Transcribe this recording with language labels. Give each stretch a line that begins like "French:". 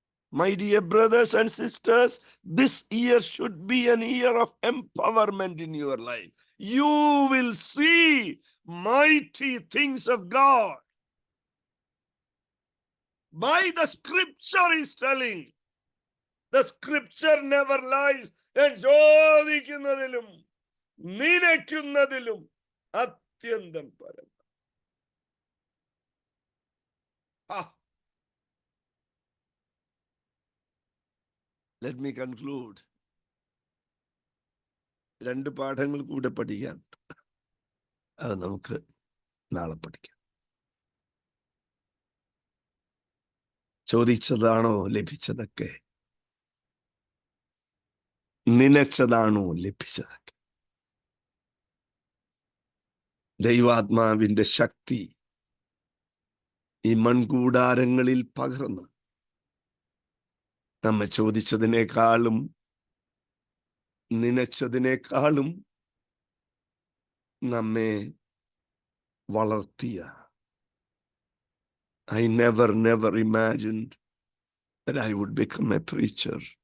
English: My dear brothers and sisters, this year should be an year of empowerment in your life. You will see mighty things of God. By the scripture is telling, the scripture never lies.
Malayalam: ചോദിക്കുന്നതിലും നനയ്ക്കുന്നതിലും അത്യന്തം പരം.
English: Let me conclude.
Malayalam: 2 പാഠങ്ങൾ കൂടെ പഠിക്കാൻ, അത് നമുക്ക് നാളെ പഠിക്കാം. ചോദിച്ചതാണോ ലഭിച്ചതൊക്കെ? നനച്ചതാണോ ലഭിച്ചതൊക്കെ? ദൈവാത്മാവിന്റെ ശക്തി ഈ മൺകൂടാരങ്ങളിൽ പകർന്ന് നമ്മെ ചോദിച്ചതിനേക്കാളും നനച്ചതിനേക്കാളും നമ്മെ വളർത്തിയ.
English: I never imagined that I would become a preacher.